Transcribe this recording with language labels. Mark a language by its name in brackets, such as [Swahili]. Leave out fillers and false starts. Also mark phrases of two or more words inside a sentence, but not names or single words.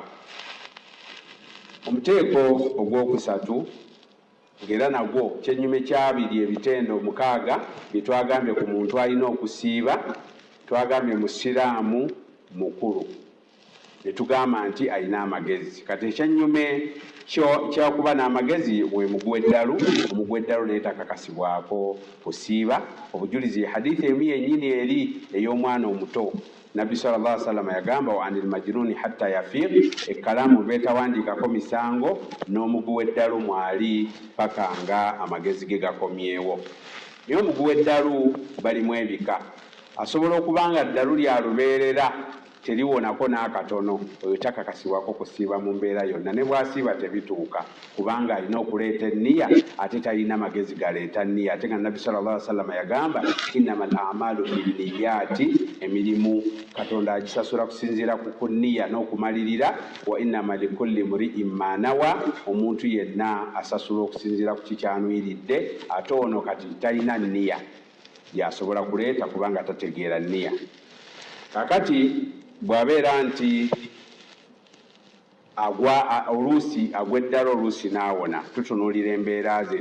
[Ganda] Omuteeko ogwokusatu ng'era nagwo kyennyume kyabiri ebitendo 6 bye twagambye ku muntu alina okusiiba, twagambye musiraamu mukulu ne tugamba nti alina amagezi. Kati ekyennyume kyakuba n'amagezi bwe mugweddalu, omugweddalu naye takakasibwako kusiiba. Obujulizi hadithi emu yennyini eri ey'omwana omuto. Nabbi [Arabic] صلى الله عليه وسلم [Ganda] yagamba [Arabic] وعن المجنون حتى يفيق, [Ganda] ekkalaamu beetawandiikako misango n'omuguweddalu mwali paka nga amagezi ge gakomyewo. Naye omuguweddalu balimu ebika. Asobola okuba nga ddalu lya lubeerera teliwonako n'akatono, oyo takakasibwako kusiiba mu mbeera yonna, ne bw'asiiba tebituuka kubanga alina okuleeta enniya ate talina magezi galeeta nniya. Ate nga Nabbi [Arabic] صلى الله عليه وسلم [Ganda] yagamba [Arabic] إنما الأعمال بالنيات, [Ganda] emirimu Katonda agisasula kusinziira ku nniya n'okumalirira, [Arabic] وإنما لكل امرئ ما نوى, [Ganda] omuntu yenna asasula okusinziira ku kikyanwiridde. Ate ono kati talina nniya gyasobola kuleeta kubanga tategeera nniya. Kakati bw'abeera nti oluusi agweddala oluusi n'awona, tutunuulira embeera ze.